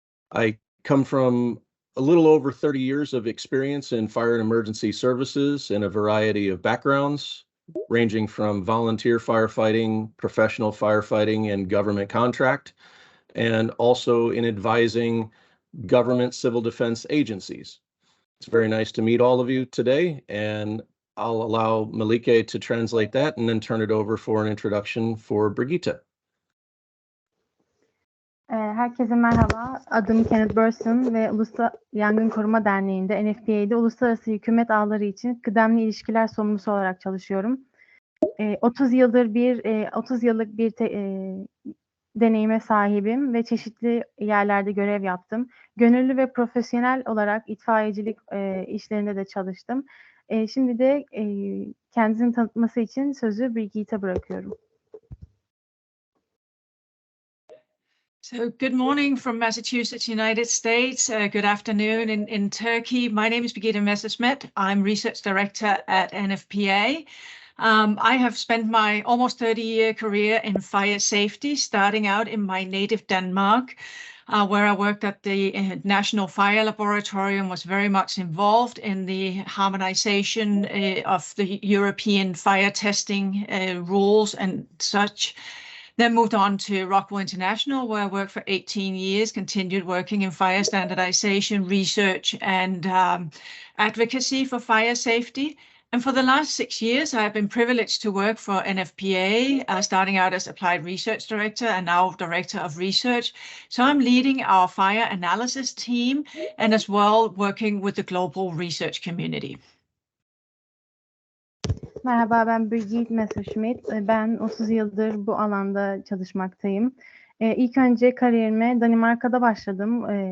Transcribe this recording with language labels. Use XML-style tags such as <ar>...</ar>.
<en>I come from a little over 30 years of experience in fire and emergency services in a variety of backgrounds, ranging from volunteer firefighting, professional firefighting, and government contract, and also in advising government civil defense agencies. It's very nice to meet all of you today, and I'll allow Malike to translate that and then turn it over for an introduction for Brigitte.</en> <tr>Herkese merhaba. Adım Kenneth Burson ve Uluslararası Yangın Koruma Derneği'nde NFPA'de uluslararası hükümet ağları için kıdemli ilişkiler sorumlusu olarak çalışıyorum. 30 yıllık bir deneyime sahibim ve çeşitli yerlerde görev yaptım. Gönüllü ve profesyonel olarak itfaiyecilik işlerinde de çalıştım. Şimdi de kendisini tanıtması için sözü Birgit'e bırakıyorum.</tr> <en>So good morning from Massachusetts, United States. Good afternoon in Turkey. My name is Birgitte Messerschmidt. I'm Research Director at NFPA. I have spent my almost 30-year career in fire safety, starting out in my native Denmark, where I worked at the National Fire Laboratory and was very much involved in the harmonization of the European fire testing rules and such. Then moved on to Rockwell International, where I worked for 18 years, continued working in fire standardization, research, and advocacy for fire safety. And for the last 6 years, I've been privileged to work for NFPA, starting out as Applied Research Director and now Director of Research. So I'm leading our fire analysis team and as well working with the global research community.</en> <tr>Merhaba, ben Birgit Messerschmidt. Ben 30 yıldır bu alanda çalışmaktayım. İlk önce kariyerime Danimarka'da başladım.</tr>